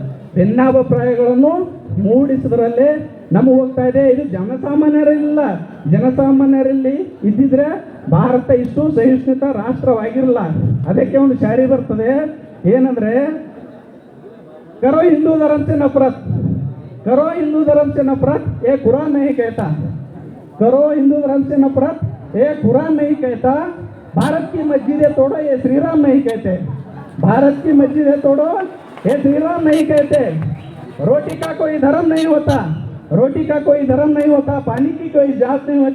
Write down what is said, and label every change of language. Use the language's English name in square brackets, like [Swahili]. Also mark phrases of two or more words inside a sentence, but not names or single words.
[Kannada] ಭಿನ್ನಾಭಿಪ್ರಾಯಗಳನ್ನು ಮೂಡಿಸೋದ್ರಲ್ಲೇ ನಮಗೆ ಹೋಗ್ತಾ ಇದೆ. ಇದು ಜನಸಾಮಾನ್ಯರಲ್ಲಿ ಇದ್ದಿದ್ರೆ ಭಾರತ ಇಷ್ಟು ಸಹಿಷ್ಣುತ ರಾಷ್ಟ್ರವಾಗಿರಲ್ಲ. ಅದಕ್ಕೆ ಒಂದು ಶಾರಿ ಬರ್ತದೆ, ಏನಂದ್ರೆ [Hindi] करो हिंदू धर्म से नफरत, करो हिंदू धर्म से नफरत, ये कुरान नहीं कहता. करो हिंदू धर्म से नफरत, ये कुरान नहीं कहता भारत की मस्जिदें तोड़ो, ये श्री राम नहीं कहते। भारत की मस्जिदें तोड़ो, ये श्री राम नहीं कहते। रोटी का कोई धर्म नहीं होता, रोटी का कोई धर्म नहीं होता, पानी की कोई जात नहीं होती।